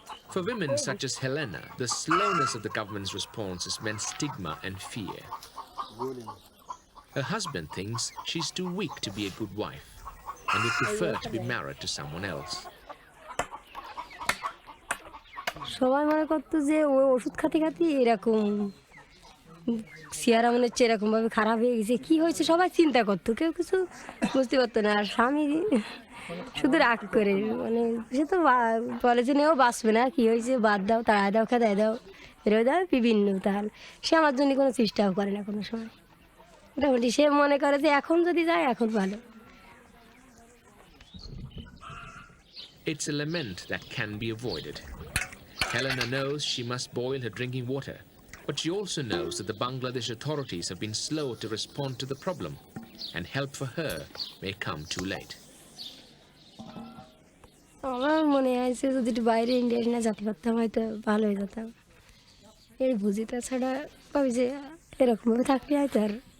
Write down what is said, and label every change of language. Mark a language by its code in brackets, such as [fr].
[en] For women such as Helena, the slowness of the government's response has meant stigma and fear. Her husband thinks she's too weak to be a good wife. and would prefer to be married to someone else. [bn] সবাই মনে করতো যে ওই ওষুধ খাতে খাতে এরকম চেহারা মনে হচ্ছে এরকমভাবে খারাপ হয়ে গেছে, কী হয়েছে সবাই চিন্তা করতো, কেউ কিছু বুঝতে পারতো না। আর স্বামী শুধু রাগ করে, মানে সে তো বলে যে নেও বাঁচবে না, কী হয়েছে বাদ দাও, তাড়ায় দাও, খেদায় দাও, বেরোয় দাও, বিভিন্ন। তাহলে সে আমার জন্য কোনো চেষ্টাও করে না কোনো সময়। মোটামুটি সে মনে করে যে এখন যদি যায় এখন ভালো। [en] It's a lament that can be avoided. Helena knows she must boil her drinking water, but she also knows that the Bangladesh authorities have been slow to respond to the problem, and help for her may come too late. [bn] আমার মনে হয় যে যদি একটু বাইরে India না যেতে পারতাম হয়তো ভালো হয়ে যেতাম, এই বুঝি। তাছাড়া ভাবি যে এরকমভাবে থাকলে হয়তো আর